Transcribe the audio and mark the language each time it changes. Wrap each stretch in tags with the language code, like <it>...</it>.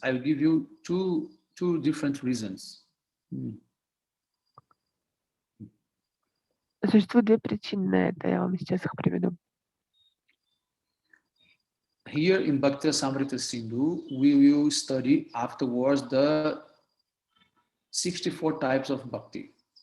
<en>I will give you two different reasons.</en> <ru>Существует две причины на это, я вам сейчас их приведу.</ru> <en>Here in Bhakti-расамрита-синдху, we will study afterwards the 64 types of bhakti.</en>